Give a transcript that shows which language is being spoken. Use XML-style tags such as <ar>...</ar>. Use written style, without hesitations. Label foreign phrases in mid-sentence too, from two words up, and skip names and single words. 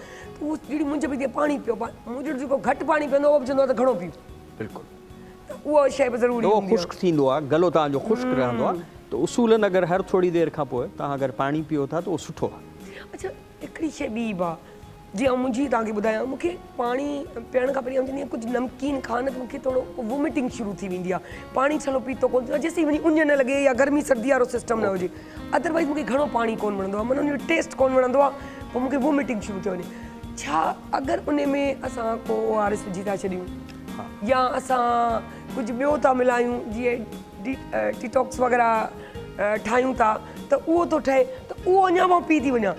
<sd>त उहो जहिड़ी मुंझ पई थिए पाणी पियो, मुंहिंजो जेको घटि पाणी पीअंदो उहो बि चवंदो आहे त घणो पीओ। बिल्कुलु, त उहा शइ बि ज़रूरी आहे। ख़ुश्क थींदो आहे, गलो तव्हांजो ख़ुश्क रहंदो आहे, त उसूलन अगरि हर थोरी देरि खां पोइ तव्हां अगरि पाणी पियो था त उहो सुठो आहे। अच्छा, हिकिड़ी शइ ॿी बि आहे, जीअं मुंहिंजी तव्हांखे ॿुधायां, मूंखे पाणी पीअण खां पहिरीं चवंदी आहियां कुझु नमकीन खा न त मूंखे थोरो वॉमिटिंग शुरू थी वेंदी आहे, पाणी छलो पीतो कोन थींदो आहे, जेसीं वञी उञ न लॻे या गर्मी सर्दी वारो सिस्टम न हुजे। अदरवाइज़ मूंखे घणो पाणी कोन वणंदो आहे, माना उनजो टेस्ट कोन वणंदो आहे, पोइ मूंखे वॉमिटिंग शुरू थी वञे। छा अगरि उन में असां को ORS विझी था छॾियूं या असां कुझु ॿियो था मिलायूं, जीअं डिटॉक्स वग़ैरह ठाहियूं था, त उहो थो ठहे त उहो अञा मां पी थी वञा।</sd>